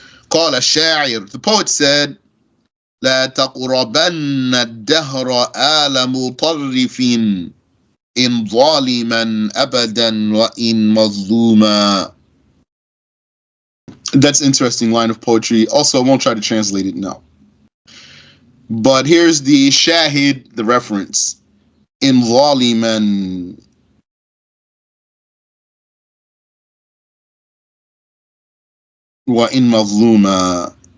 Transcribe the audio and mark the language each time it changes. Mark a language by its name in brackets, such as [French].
[Arabic] قال الشاعر, [English] the poet said, [Arabic] لا تقربن الدهر آل مطرف إن ظالما أبدا وإن مظلوما. [English] That's an interesting line of poetry. Also, I won't try to translate it now. But here's the shahid, the reference. [Arabic] In ظالما وإن مظلوما.